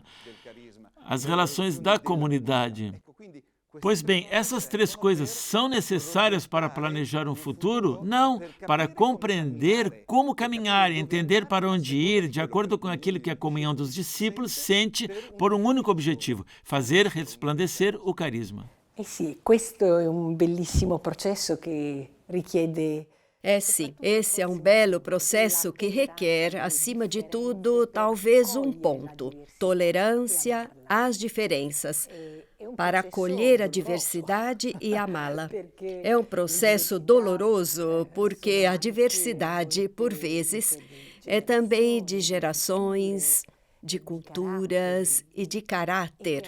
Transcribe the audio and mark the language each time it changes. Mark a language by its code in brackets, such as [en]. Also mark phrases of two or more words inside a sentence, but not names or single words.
[pt] As relações da comunidade. Pois bem, essas três coisas são necessárias para planejar um futuro? Não, para compreender como caminhar e entender para onde ir, de acordo com aquilo que a comunhão dos discípulos sente por um único objetivo: fazer resplandecer o carisma. [it] Sì, questo è un bellissimo processo che richiede. [pt] É sim, esse é um belo processo que requer, acima de tudo, talvez um ponto: tolerância às diferenças, para acolher a diversidade e amá-la. É um processo doloroso porque a diversidade, por vezes, é também de gerações, de culturas e de caráter.